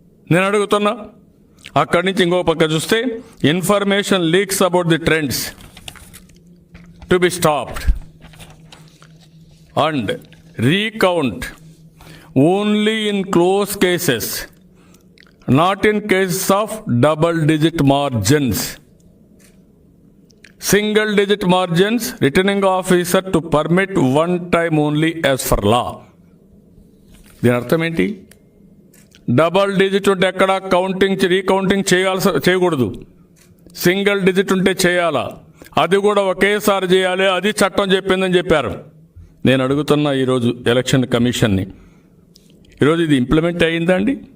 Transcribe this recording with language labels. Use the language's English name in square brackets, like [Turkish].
[Telugu] నేను అడుగుతున్నా. అక్కడి నుంచి ఇంకో పక్క చూస్తే [English] Information leaks about the trends to be stopped and recount only in close cases, not in cases of double digit margins. Single digit margins, returning officer to permit one time only as per law. [Telugu] దీని అర్థం ఏంటి? Double digit ఉంటే ఎక్కడ recounting చేయకూడదు. Single digit ఉంటే చేయాలా, అది కూడా ఒకేసారి చేయాలి, అది చట్టం చెప్పిందని చెప్పారు. నేను అడుగుతున్నా ఈరోజు ఎలక్షన్ కమిషన్ని, ఈరోజు ఇది ఇంప్లిమెంట్ అయ్యిందా అండి?